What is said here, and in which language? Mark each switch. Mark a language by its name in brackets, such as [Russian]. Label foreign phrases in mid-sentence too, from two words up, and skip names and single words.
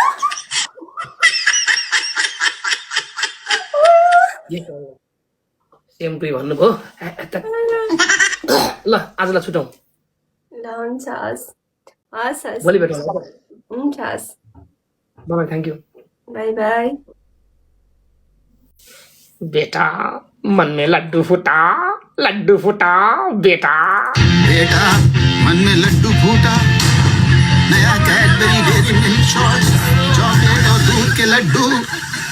[English] same to [Nepali] भन्नुभयो ल आजलाई छुटौँ ल हुन्छ हस् भोलि भेटौँ हुन्छ हस् [English] bye thank you bye bye. [Hindi] बेटा मन में लड्डू फूटा बेटा बेटा मन में लड्डू फूटा नया कैडबरी डेयरी मिल्क चॉकलेट और दूध के लड्डू